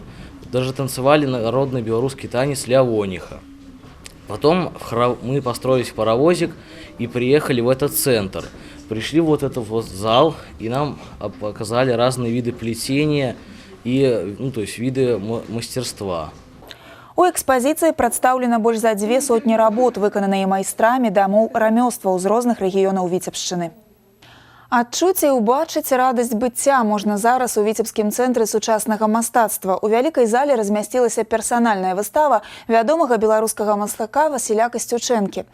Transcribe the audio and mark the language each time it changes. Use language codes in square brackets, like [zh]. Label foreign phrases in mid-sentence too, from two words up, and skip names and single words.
[ru] Даже танцевали народный белорусский танец «Лявониха». Потом мы построились в паровозик и приехали в этот центр. Пришли в вот этот вот зал, и нам показали разные виды плетения и, то есть виды мастерства. [be] У экспазіцыі прадстаўлена больш за 200 работ, выкананыя майстрамі дамоў рамёстваў з розных рэгіёнаў Віцебшчыны. Адчуць і ўбачыць радасць быцця можна зараз у Віцебскім цэнтры сучаснага мастацтва. У вялікай зале размясцілася персанальная выстава вядомага беларускага мастака Васіля Касцючэнкі.